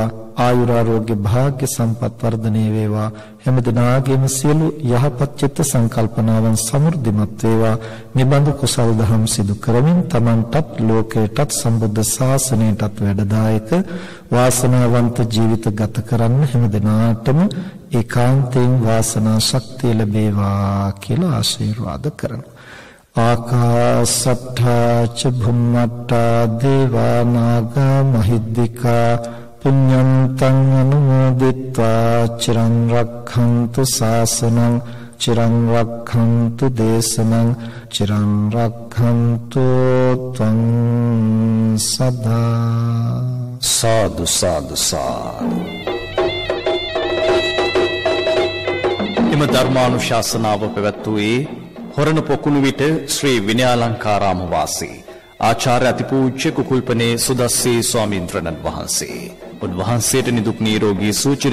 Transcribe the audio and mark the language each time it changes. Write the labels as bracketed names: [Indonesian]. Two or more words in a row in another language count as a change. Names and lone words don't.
[Sinhala] ආයුරාෝග්‍ය භාග්‍ය සම්පත් වර්ධනය වේවා හැම දිනාගේම සියලු යහපත් චිත්ත සංකල්පනාවන් සමෘද්ධිමත් වේවා නිබඳු කුසල් දහම් සිදු කරමින් තමන්ටත් ලෝකයටත් සම්බුද්ධ ශාසනයටත් වැඩදායක වාසනාවන්ත ජීවිත ගත කරන්න හැම දිනාටම ඒකාන්තයෙන් වාසනා ශක්තිය ලැබේවා කියලා ආශිර්වාද කරනවා [Pali] ආකාසට්ඨා ච භුම්මට්ඨා දේවා නාග මහිද්దికා පුඤ්ඤන්තං අනුමෝදිත්වා චිරං රක්ඛන්තු ශාසනං චිරං රක්ඛන්තු දේශනං චිරං රක්ඛන්තු ත්වං සදා [Sinhala] සාදු සාදු සාදු එම ධර්මානුශාසනාව පැවැත්වුවේ හොරණ පොකුණු විට ශ්‍රී විනයාලංකාරාම වාසී ආචාර්ය අතිපූජ්‍ය කුකුල්පනේ සුදස්සේ ස්වාමීන්ද්‍රණන් වහන්සේ උන්වහන්සේට නිදුක් නිරෝගී සුවචිර